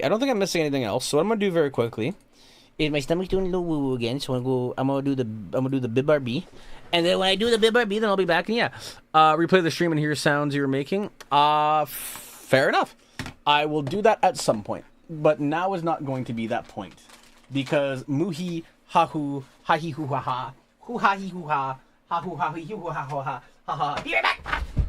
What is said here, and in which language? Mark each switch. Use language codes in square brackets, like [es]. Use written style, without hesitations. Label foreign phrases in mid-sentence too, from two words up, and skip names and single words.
[en] I don't think I'm missing anything else, so what I'm gonna do very quickly is my stomach's doing a little woo-woo again, so I'm gonna do the BibRB. And then when I do the BibRB, then I'll be back, and yeah. Replay the stream and hear sounds you were making. Fair enough. I will do that at some point. But now is not going to be that point. Because muhi ha-hoo ha-hee-hoo-ha-ha hoo-ha-hee-hoo-ha ha-hoo-ha-hee-hoo-ha-ha ha-ha. Be right back!